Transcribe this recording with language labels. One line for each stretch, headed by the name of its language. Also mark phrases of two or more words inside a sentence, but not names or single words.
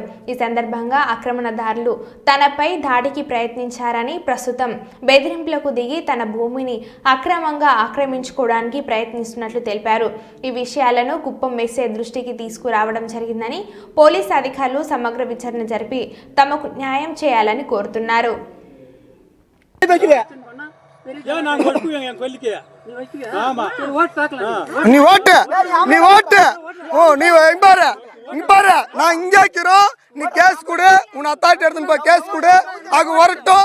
Telugu: ఈ సందర్భంగా ఆక్రమణదారులు తనపై దాడికి ప్రయత్నించారని, ప్రస్తుతం బెదిరింపులకు దిగి తన భూమిని అక్రమంగా ఆక్రమించుకోవడానికి ప్రయత్నిస్తున్నట్లు తెలిపారు. ఈ విషయాలను కుప్పం ఎస్ఐ దృష్టికి తీసుకురావడం జరిగిందని, పోలీసు అధికారులు సమగ్ర విచారణ జరిపి తమకు న్యాయం చేయాలని కోరుతున్నారు.
Tamil: நான் இங்க இருக்கிறோம், நீ கேஸ் கொடு, உன் அத்தாட்டி எடுத்துன்னு போய் கேஸ் கொடு, அது வரட்டும்.